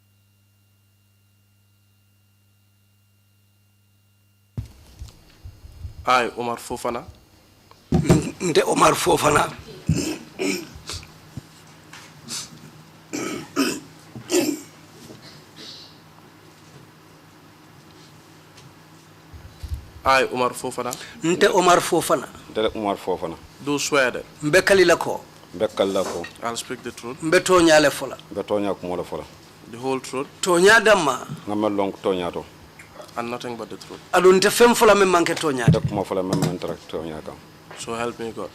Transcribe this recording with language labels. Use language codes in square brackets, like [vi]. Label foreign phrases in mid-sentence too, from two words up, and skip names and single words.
[en] I, Omar Fofana. [man] Nde Omar Fofana. [en] I, Omar Fofana. [man] Nte Omar Fofana. Nte Omar Fofana. [en] Do swear that. [man] Mbekali lako. [en] I'll speak the truth, [man] mbe toñale fola [en] the whole truth, [man] toña damma [en] and nothing but the truth. [man] adun te fem fola men manke toñade [en] So help me God.